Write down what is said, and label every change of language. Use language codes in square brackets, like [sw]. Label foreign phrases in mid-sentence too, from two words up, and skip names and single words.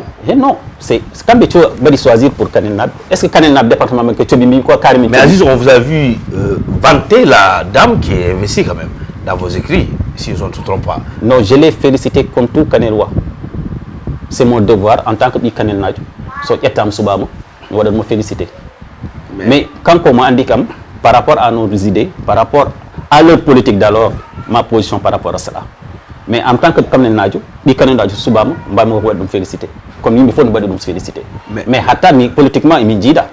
[fr] Et non, c'est quand tu vas choisir pour Kanel Nab. Est-ce que Kanel Nab département que tu as quoi carrément? Mais Aziz, on vous a vu vanter la dame qui est investie quand même dans vos écrits, si je ne me trompe pas. Non, je l'ai félicité comme tout Kanelois. C'est mon devoir en tant que Kanel Nab. [ff] So etam subama, [fr] je dois me féliciter. Mais quand on m'a indiqué par rapport à nos idées, par rapport à leur politique d'alors, ma position par rapport à cela. Mais en tant que Kanel Nab, je dois me féliciter. Comme il faut nous féliciter. Mais politiquement, il me dit là.